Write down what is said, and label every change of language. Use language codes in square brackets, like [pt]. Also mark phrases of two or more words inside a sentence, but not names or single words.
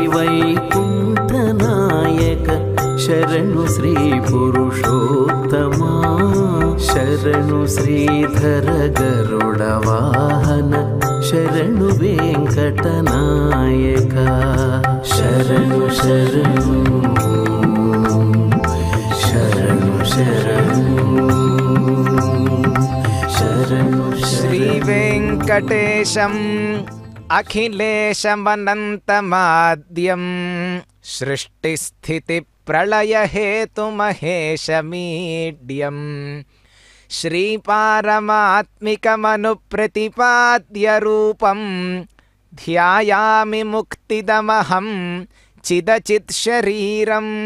[kn] ವೈಕುಂಠನಾಯಕ ಶರಣು ಶ್ರೀ ಪುರುಷೋತ್ತಮಾ ಶರಣು ಶ್ರೀಧರ ಗರುಡವಾಹನ ಶರಣು ವೆಂಕಟನಾಯಕ ಶರಣು ಶರಣು ಶರಣು ಶರಣು शरणु [sa] श्री वेङ्कटेशम् अखिलेशमनन्तमाद्यं सृष्टिस्थिति प्रलयहेतुमहेशमीड्यं श्रीपारमात्मिकमनुप्रतिपाद्य रूपं ध्यायामि मुक्तिदमहं चिदचित् शरीरम्.